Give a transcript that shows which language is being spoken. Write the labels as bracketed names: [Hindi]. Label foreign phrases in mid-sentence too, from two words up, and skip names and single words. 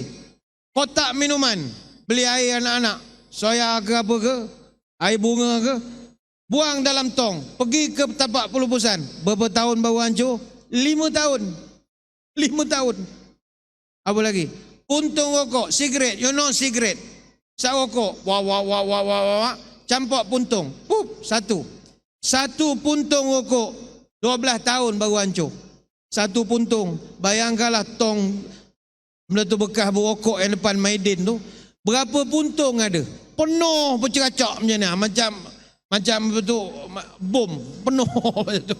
[Malay] Kotak minuman, beli air anak-anak, soya ke apa ke, air bunga ke, buang dalam tong, pergi ke tapak pelupusan, berapa tahun baru hancur? 5 tahun. 5 tahun. Apa lagi? Puntung rokok, sigaret, [English] you know [Malay] sigaret. Sak rokok, wah, campak puntung, satu puntung rokok 12 tahun baru hancur. Satu puntung, bayangkanlah tong benda tu bekas berokok yang depan Maidin tu, berapa puntung ada? Penuh berceracak macam ni, macam betul bom penuh macam tu.